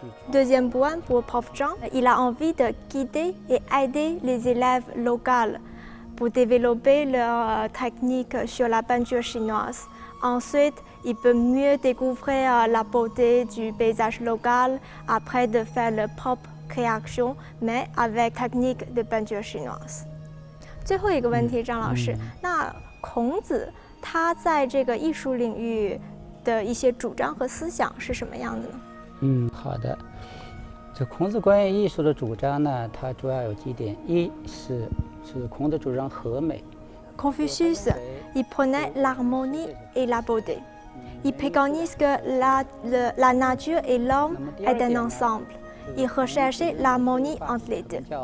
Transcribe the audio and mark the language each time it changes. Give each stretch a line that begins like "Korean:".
French: Deuxième point pour prof Zhang, il a envie de guider et aider les élèves locaux pour développer leur technique sur la peinture chinoise. Ensuite, il peut mieux découvrir la beauté du paysage local après de faire leur propre création, mais avec technique de peinture chinoise.
Chinese: 最后一个问题，张老师，那孔子他在这个艺术领域的一些主张和思想是什么样的呢？好的。这孔子关于艺术的主张呢，它主要有几点：一是孔子主张和美。
French: Confucius, il prenait l'harmonie et la beauté. Il préconise que la nature et l'homme est un ensemble. Il recherchait l'harmonie entre les deux.